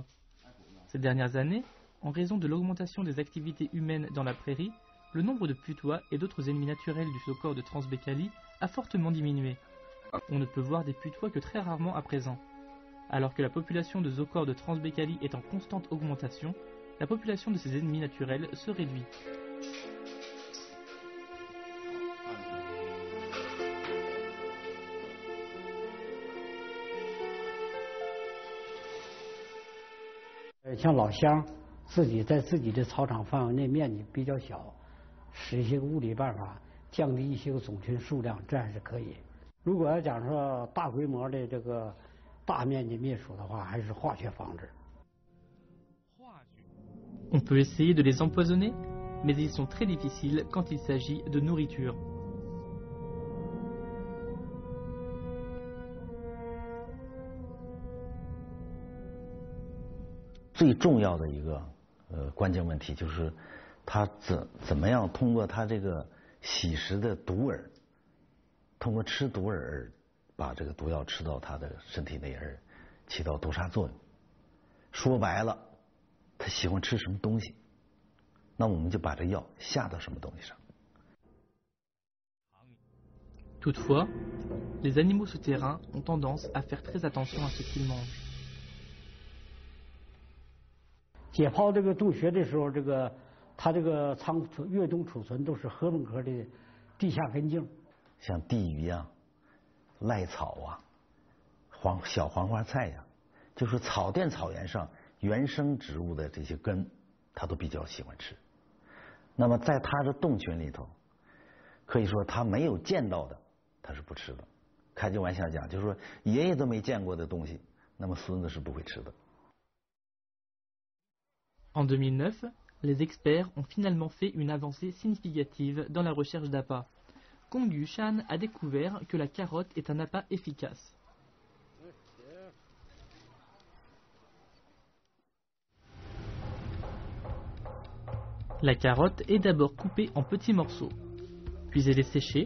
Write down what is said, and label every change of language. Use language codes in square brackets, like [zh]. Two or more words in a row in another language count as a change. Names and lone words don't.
[fr] Ces dernières années, en raison de l'augmentation des activités humaines dans la prairie, le nombre de putois et d'autres ennemis naturels du zoocore de Transbaikalie a fortement diminué. On ne peut voir des putois que très rarement à présent. Alors que la population de zoocores de Transbaikalie est en constante augmentation, la population de ces ennemis naturels se réduit. [zh] 像老乡自己在自己的草场范围内面积比较小，使一些物理办法降低一些个种群数量，这样是可以。如果要讲说大规模的这个大面积灭鼠的话，还是化学防治。 [fr] On peut essayer de les empoisonner, mais ils sont très difficiles quand il s'agit de nourriture. « [zh] 最重要的一个关键问题就是他怎么样通过他这个吸食的毒饵，通过吃毒饵把这个毒药吃到他的身体内而起到毒杀作用。说白了，它喜欢吃什么东西，那我们就把这药下到什么东西上。 [fr] Toutefois, les animaux souterrains ont tendance à faire très attention à ce qu'ils mangent. [zh] 解剖这个洞穴的时候，它这个越冬储存都是禾本科的地下根茎，像地鱼啊、赖草啊、小黄花菜呀，就是草甸草原上原生植物的这些根，它都比较喜欢吃。那么在它的洞群里头，可以说它没有见到的，它是不吃的。开句玩笑讲，就是说爷爷都没见过的东西，那么孙子是不会吃的。 [fr] En 2009, les experts ont finalement fait une avancée significative dans la recherche d'appâts. Kong Yu-shan a découvert que la carotte est un appât efficace. La carotte est d'abord coupée en petits morceaux, puis elle est séchée.